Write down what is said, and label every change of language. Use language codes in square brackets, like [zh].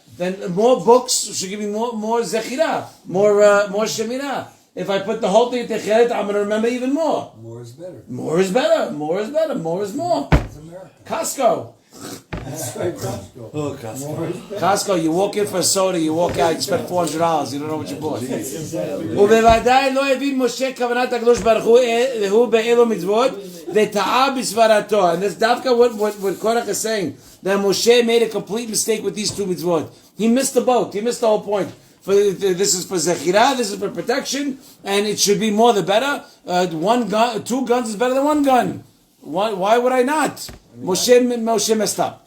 [en] Then more books should give me more zechira, more shemirah. If I put the whole thing in techeret, I'm going to remember even more. More is better. More is better. More is better. More is more. It's America. Costco. That's right, Costco. Oh, Costco. Costco, you walk in for a soda, you walk out, you spend $400, you don't know what you bought. [he] ובוודאי לא הבין משה כוונת הקדוש ברוך הוא באלו מצוות וטעה בסברתו. [en] And that's dafka what Korach is saying, that Moshe made a complete mistake with these two mitzvot. He missed the boat. He missed the whole point. This is for zechirah, this is for protection, and it should be more the better. Two guns is better than one gun. Why would I not? Moshe messed up.